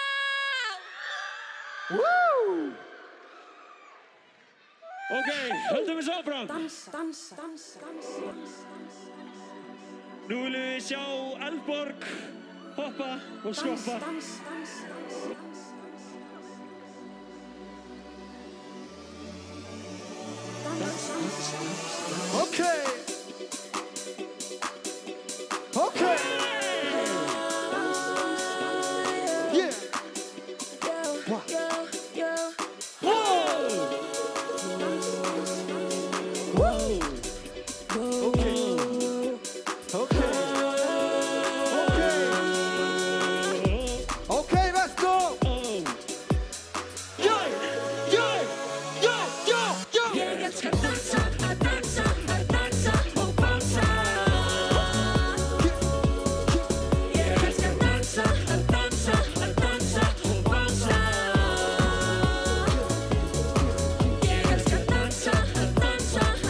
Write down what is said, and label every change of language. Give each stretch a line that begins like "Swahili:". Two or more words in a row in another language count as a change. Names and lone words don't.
Icelandic: Ok, höldum við svo áfram. Dansa. Nú viljum við sjá Eldborg hoppa og skoppa. Okay. Yeah.
English: Wow. Okay, let's go.
Icelandic: Ég elskar dansa og bounsa. Ég elskar dansa og bounsa. Ég elskar dansa og bounsa.